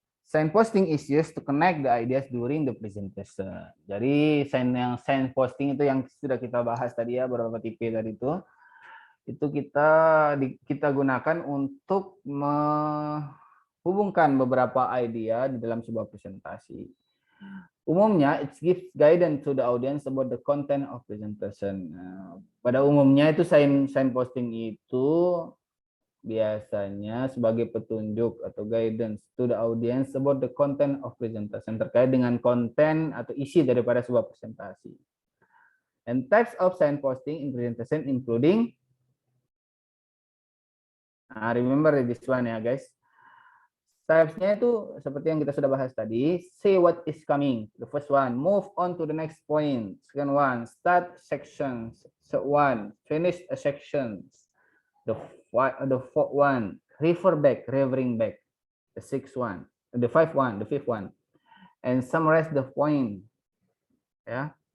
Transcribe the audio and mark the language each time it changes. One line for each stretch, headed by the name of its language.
English: Signposting is used to connect the ideas during the presentation.
Indonesian: Jadi signposting itu yang sudah kita bahas tadi ya, beberapa tipe tadi itu itu kita gunakan untuk menghubungkan beberapa idea di dalam sebuah presentasi.
English: Umumnya, it gives guidance to the audience about the content of presentation.
Indonesian: Pada umumnya itu signposting itu biasanya sebagai petunjuk atau
English: guidance to the audience about the content of presentation,
Indonesian: terkait dengan konten atau isi daripada sebuah presentasi.
English: And types of signposting in presentation including, remember this one ya guys.
Indonesian: Types-nya itu seperti yang kita sudah bahas tadi.
English: Say what is coming. The first one. Move on to the next point. Second one. Start sections. Third one. Finish a section. The fourth one. Refer back. Referring back. The sixth one. The fifth one. And summarize the point. Yeah.